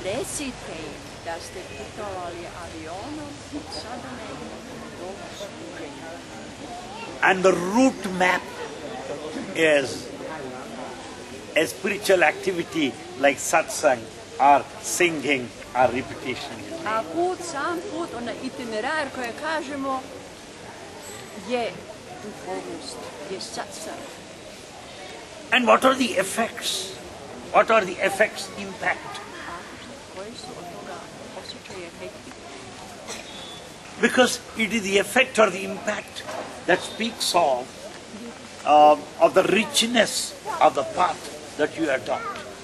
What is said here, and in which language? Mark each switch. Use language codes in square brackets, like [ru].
[hr] Recite im da ste putovali avionom od sadhane do služenja. [en] And the route map is a spiritual activity like satsang or singing or repetition. [hr] A sam put, onaj itinerar koje kažemo je duhovnost, je satsang. [en] And what are the effects? What are the effects, impact? [hr] Koji su od toga osjećaje efekti? [en] Because it is the effect or the impact that speaks of the richness of the path that you adopt.